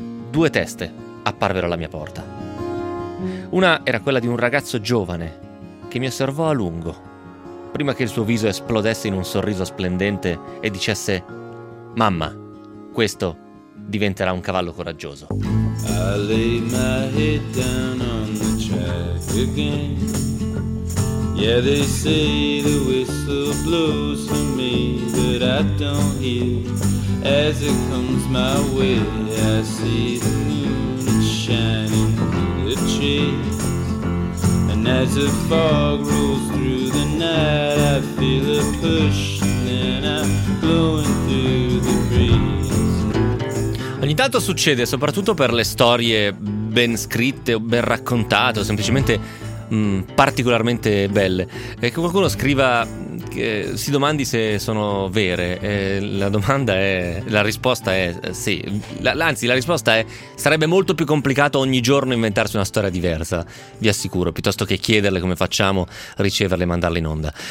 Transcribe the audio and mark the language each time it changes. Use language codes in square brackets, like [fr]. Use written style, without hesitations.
[it] 2 teste apparvero alla mia porta. Una era quella di un ragazzo giovane che mi osservò a lungo, prima che il suo viso esplodesse in un sorriso splendente e dicesse: «Mamma, questo diventerà un cavallo coraggioso». [en] I lay my head down on the track again. Yeah, they say the whistle blows for me, but I don't hear. As it comes my way, I see the moon shining through the trees. And as the fog rolls through the night, night I feel a push and then I'm blowing through the breeze. [it] Ogni tanto succede, soprattutto per le storie ben scritte o ben raccontate o semplicemente particolarmente belle, che qualcuno scriva, che si domandi se sono vere. La domanda è, la risposta è sì, anzi la risposta è: sarebbe molto più complicato ogni giorno inventarsi una storia diversa, vi assicuro, piuttosto che chiederle come facciamo, riceverle e mandarle in onda.